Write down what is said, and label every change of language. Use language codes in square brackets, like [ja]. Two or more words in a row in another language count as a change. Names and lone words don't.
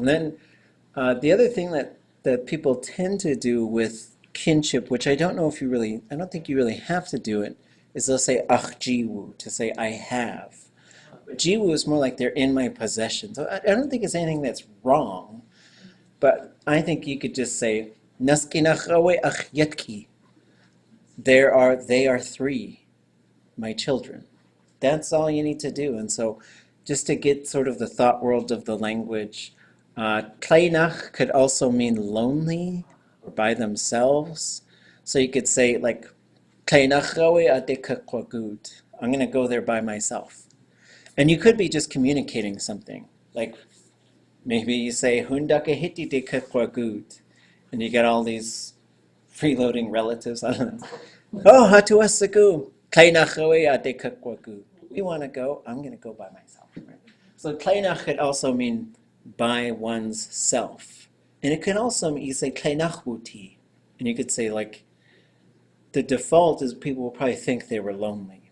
[en] And then the other thing that people tend to do with kinship, which I don't think you really have to do it, is they'll say [del] ach jiwu, [en] to say I have. But jiwu is more like they're in my possession. So I don't think it's anything that's wrong, but I think you could just say [del] naskinach ach yetki. [en] They are 3, my children. That's all you need to do. And so just to get sort of the thought world of the language, kleinach could also mean lonely or by themselves. So you could say like, kleinach I'm going to go there by myself. And you could be just communicating something. Like maybe you say, [del] hundake de kakwagud, [en] and you get all these freeloading relatives. I don't know. Oh, hatuasaku. We want to go. I'm going to go by myself. Right? So kleinach could also mean by one's self. And it can also mean, you say kleinachwuti. And you could say like, the default is people will probably think they were lonely.